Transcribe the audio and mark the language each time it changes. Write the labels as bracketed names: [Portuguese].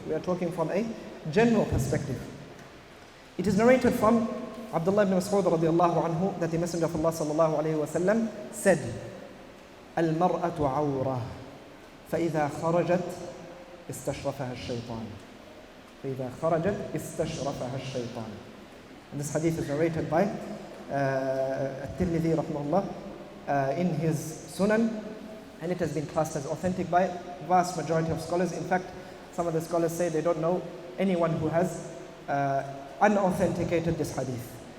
[English] We are talking from a general perspective. It is narrated from Abdullah ibn Mas'ud radiallahu anhu that the Messenger of Allah sallallahu alayhi wa sallam said, "Al-mar'atu awrah, [Arabic] فإذا خرجت استشرفها الشيطان. فإذا خرجت استشرفها الشيطان." [English] And this hadith is narrated by At-Tirmidhi rahimahullah in his Sunan, and it has been classed as authentic by vast majority of scholars. In fact, some of the scholars say they don't know anyone who has unauthenticated this hadith.